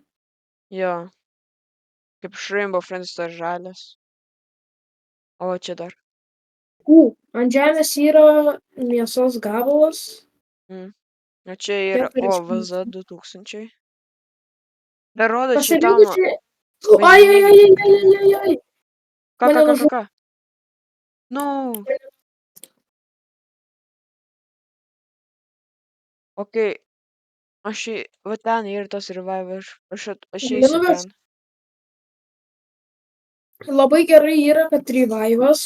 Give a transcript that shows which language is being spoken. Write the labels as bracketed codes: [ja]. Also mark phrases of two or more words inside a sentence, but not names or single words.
[lt] Jo, kaip iš Rainbow Friends tas žalias. O čia dar. Ant žemės yra mėsos gabalas. Mm. O čia yra, o, Keturis VZ 2000. Dar rodo šitam pasirinkusi. Ai, ai, ai, vaizdinėlį. ai, ai, ai, ai. Ką, Mane ką, ką, ką, nužudė. ką? Nu, okei. Va ten yra tas reviver. Aš eisiu Minugas. ten. Labai gerai yra, kad revive'as.